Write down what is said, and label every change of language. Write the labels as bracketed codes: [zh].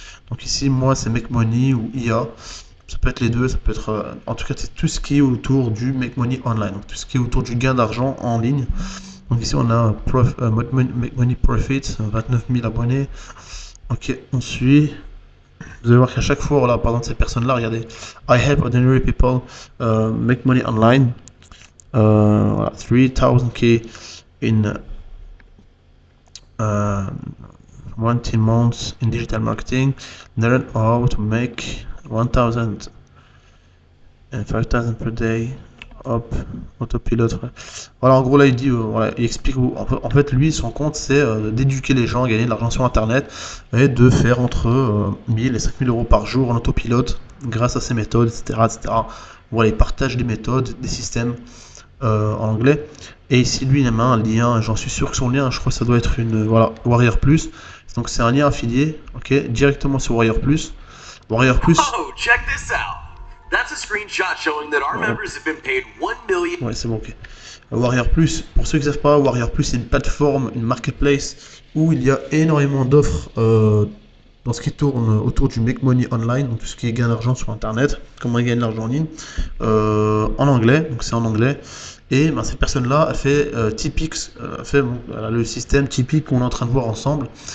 [fr] Donc ici, moi, c'est Make Money ou IA. Ça peut être les deux, ça peut être. En tout cas, c'est tout ce qui est autour du Make Money Online. Donc tout ce qui est autour du gain d'argent en ligne. Donc ici, on a Make Money Profit, 29 000 abonnés. Ok, on suit. Vous allez voir qu'à chaque fois, voilà, par exemple, ces personnes-là, regardez. [en] I help ordinary people make money online. Voilà, 3000K in 20 months in digital marketing. Learn how to make 1000 and 5000 per day. [fr] Hop, autopilote. Voilà, en gros, là, il dit, voilà, il explique où, en fait, lui, son compte, c'est d'éduquer les gens à gagner de l'argent sur Internet et de faire entre 1000 et 5000 euros par jour en autopilote grâce à ces méthodes, etc., etc. Voilà, il partage des méthodes, des systèmes en anglais. Et ici, lui, il a un lien, j'en suis sûr que son lien, je crois que ça doit être voilà, Warrior Plus. Donc, c'est un lien affilié, ok, directement sur Warrior Plus. Warrior Plus. [en] Oh, check this out. That's a screenshot showing that our members have been paid 1 million. [fr] Ouais, c'est bon, ok. Warrior Plus, pour ceux qui ne savent pas, Warrior Plus, c'est une plateforme, une marketplace où il y a énormément d'offres dans ce qui tourne autour du Make Money Online, donc tout ce qui est gain d'argent sur Internet, comment gagner de l'argent en ligne, en anglais, donc c'est en anglais. Et ben, cette personne-là, elle fait Tipix, elle a le système typique qu'on est en train de voir ensemble.